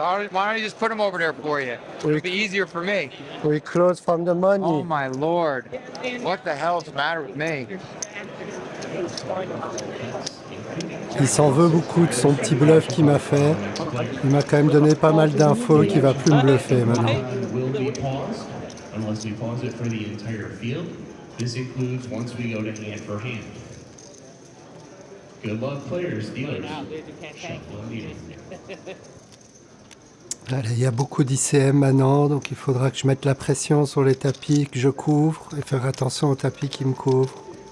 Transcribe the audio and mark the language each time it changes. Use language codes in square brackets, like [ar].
[en] Why don't you just put them over there for you? It'll be easier for me. We close from the money. Oh my lord. What the hell's the matter with me? [fr] Il s'en veut beaucoup de son petit bluff qu'il m'a fait. Il m'a quand même donné pas mal d'infos qu'il va plus me bluffer maintenant. [en] Will be paused unless we pause it for the entire field. This includes once we go to hand for hand. Good luck, players, dealers. Shuffle and deal. [fr] Allez, il y a beaucoup d'ICM maintenant, donc il faudra que je mette la pression sur les tapis que je couvre et faire attention aux tapis qui me couvrent.